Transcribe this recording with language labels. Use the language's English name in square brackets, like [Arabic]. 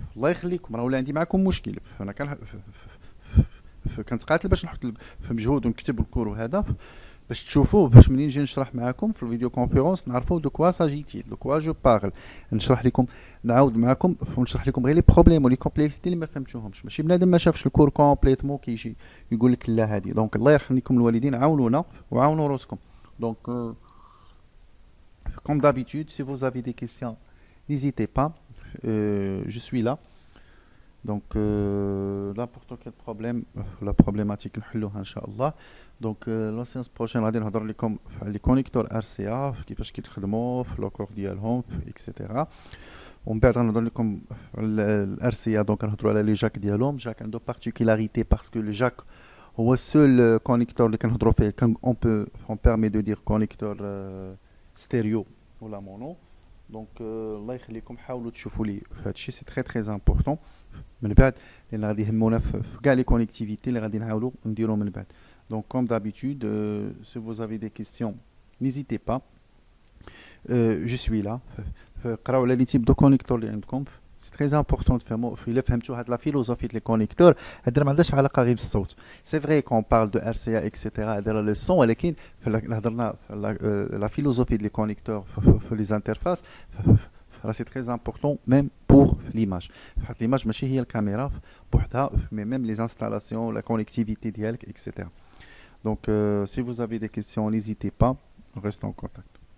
[Arabic] الله يخليكم، راه ولا عندي معاكم مشكل. انا كنتقاتل باش نحط في مجهود ونكتب الكور وهذا باش تشوفوه، باش منين نجي نشرح معاكم في الفيديو كونفيرونس نعرفوا [French] دو كوا ساجيتي، دو كوا جو بارل. [Arabic] نشرح لكم، نعاود معاكم ونشرح لكم غير لي بروبليم ولي كومبلكسيتي اللي ما فهمتوهمش. ماشي بنادم ما شافش الكور كومبليتمون كيجي يقول لك لا هذه. دونك الله يرحم لكم الوالدين، عاونونا وعاونوا روسكم. [French] دونك comme d'habitude, si vous avez des questions, n'hésitez pas, je suis là. Donc n'importe quel problème, la problématique [Arabic] نحلوها ان شاء الله. دونك [French] لا سيونس بروشين [Arabic] غادي نهضر لكم على لي كونيكتور ار سي ا، كيفاش كيتخدموا في لوكور ديالهم اكسيتيرا. ومن بعد غنهضر لكم على الار سي ا. دونك نهضروا على لي جاك ديالهم. جاك عنده بارتيكولاريتي باسكو لو جاك هو السول كونيكتور اللي كنهضروا فيه [French] اون بيرمي دو دير [Arabic] كونيكتور ستيريو ولا مونو. دونك الله يخليكم حاولوا تشوفوا لي هادشي، [French] سي تري تري امبورطون [Arabic] من بعد، لان غادي يهمونا في كاع لي كونيكتيفيتي اللي غادي نحاولوا نديرو من بعد. [French] Donc comme d'habitude, si vous avez des questions, n'hésitez pas. Je suis là. [Arabic] قراو على لي تيب دو كونيكتور اللي عندكم، [French] سي تري امبورطون [Arabic] تفهموا. الا فهمتوا هاد لا فيلوزوفي ديال لي كونيكتور، هاد ما عندهاش علاقه غير بالصوت. [French] سي فري كون بارل دو [Arabic] ار سي ا اكسيتيرا هذا لو سون، ولكن هضرنا لا فيلوزوفي ديال لي كونيكتور في لي انترفاس، [French] Là, c'est très important, même pour l'image. L'image, [Arabic] ماشي هي الكاميرا بوحدها, [French] mais même les installations, la connectivité ديالك, etc. Donc, si vous avez des questions, n'hésitez pas, on reste en contact.